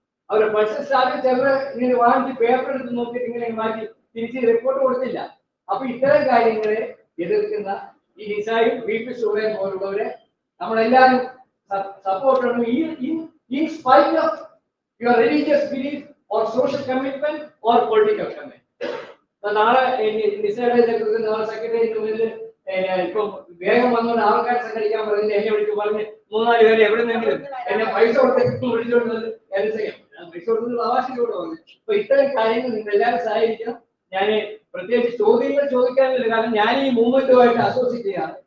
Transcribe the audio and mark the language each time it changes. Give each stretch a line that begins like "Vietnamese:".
Malayalam: അവരുടെ ബഡ്ജറ്റ് സ്റ്റാഫിൽ ചിലർ ഇങ്ങനെ വാങ്ങിച്ച് പേപ്പർ എടുത്ത് നോക്കിയിട്ട് ഇങ്ങനെ മാറ്റി തിരിച്ച് റിപ്പോർട്ട് കൊടുത്തില്ല. അപ്പൊ ഇത്തരം കാര്യങ്ങളെ എതിർക്കുന്ന ഈ നിസായും പി.പി. ഷൂറയും പോലുള്ളവരെ നമ്മളെല്ലാവരും സപ്പോർട്ട് ചെയ്യണം.
English: In spite of your religious belief or social commitment or political commitment.
Malayalam: നാളെ നിസയുടെ നാളെ സെക്രട്ടേറിയറ്റ് മുന്നിൽ ഇപ്പൊ വേഗം വന്നുകൊണ്ട് ആൾക്കാരെ സംഘടിക്കാൻ പറഞ്ഞില്ല. എന്നെ വിളിച്ച് പറഞ്ഞ് 3-4 പേര് എവിടെ നിന്നെങ്കിലും എന്നെ പൈസ കൊടുത്ത് വിളിച്ചോണ്ട് പൈസ കൊടുത്ത് ആവാസിലൂടെ വന്നു. അപ്പൊ ഇത്തരം കാര്യങ്ങൾ നിങ്ങൾ എല്ലാവരും സഹായിക്കണം. ഞാൻ പ്രത്യേകിച്ച് ചോദ്യങ്ങൾ ചോദിക്കാനില്ല, കാരണം ഞാൻ ഈ മൂവ്മെന്റുമായിട്ട് അസോസിയേറ്റ് ചെയ്യാം.